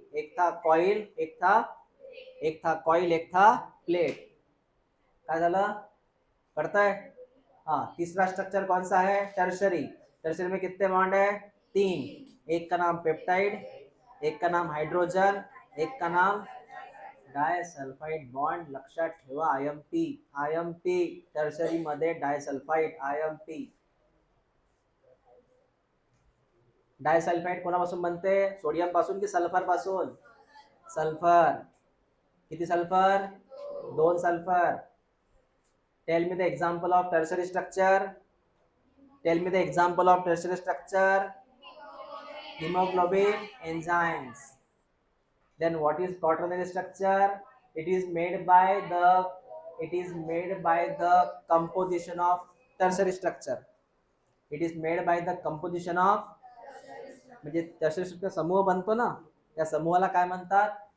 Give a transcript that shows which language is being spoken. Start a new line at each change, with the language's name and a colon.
Hindi: एक था कॉइल, एक था कॉइल, एक था प्लेट.
Marathi: काय झालं? कळतंय?
Hindi: हाँ, तीसरा स्ट्रक्चर कौन सा है? टर्शरी. टर्शरी में कितने बॉन्ड है? 3. एक का नाम पेप्टाइड, एक का नाम हाइड्रोजन, एक का नाम डायसल्फाइड बॉन्ड.
Marathi: लक्षात ठेवा. आयएमपी टर्शरी मध्ये डायसल्फाइड. आयएमपी डायसल्फाइड कोणापासून बनते? सोडियम पासून की सल्फर पासून? सल्फर. किती sulphur? 2 sulphur.
English: Tell me the example of tertiary structure. Tell me the example of tertiary structure. hemoglobin enzymes. Then what is quaternary structure? It is made by the composition of tertiary structure. It is made by the composition of,
Marathi: म्हणजे tertiary structure समूह बनतो ना, त्या समूहाला काय म्हणतात?